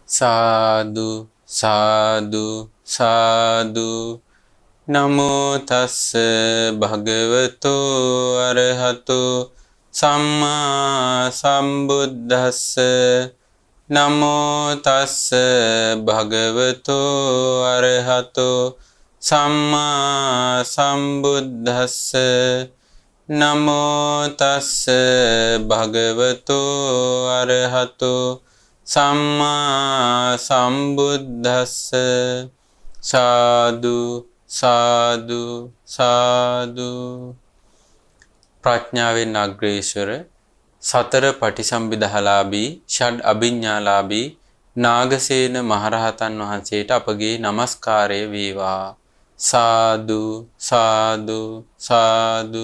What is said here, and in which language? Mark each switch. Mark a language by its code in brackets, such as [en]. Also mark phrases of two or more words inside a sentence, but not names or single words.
[pi] සාදු සාදු සාදු නමෝ තස්ස භගවතෝ අරහතෝ සම්මා සම්බුද්දස්ස නමෝ තස්ස භගවතෝ අරහතෝ සම්මා සම්බුද්දස්ස නමෝ තස්ස භගවතෝ අරහතෝ සම්මා සම්බුද්දස්ස සාදු සාදු සාදු. [si] ප්‍රඥාවෙන් අග්‍රේශ්වර සතර පටිසම්භිදාලාභී ෂඩ් අභිඥාලාභී නාගසේන මහරහතන් වහන්සේට අපගේ নমස්කාරය වේවා. [pi] සාදු සාදු සාදු.